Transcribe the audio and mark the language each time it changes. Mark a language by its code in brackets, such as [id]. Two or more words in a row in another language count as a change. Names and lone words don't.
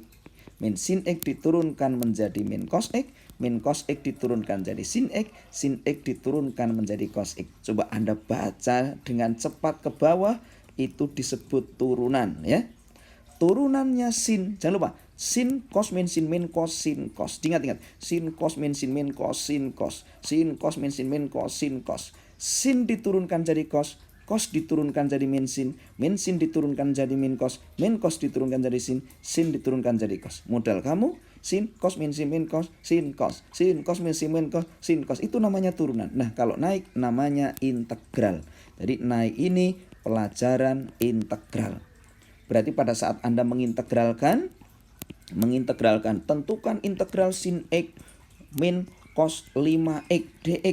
[id] Min sin x diturunkan menjadi min cos x. Min cos x diturunkan jadi sin x diturunkan menjadi cos x. Coba Anda baca dengan cepat ke bawah, itu disebut turunan ya. Turunannya sin, jangan lupa, sin cos min cos sin cos. Ingat, sin cos min cos sin cos. Sin cos min cos sin cos. Sin diturunkan jadi cos diturunkan jadi min sin diturunkan jadi min cos diturunkan jadi sin diturunkan jadi cos. Modal kamu sin cos min cos sin cos, sin cos min cos sin cos, itu namanya turunan. Nah, kalau naik namanya integral. Jadi naik ini pelajaran integral. Berarti pada saat Anda mengintegralkan tentukan integral sin x min cos 5x dx.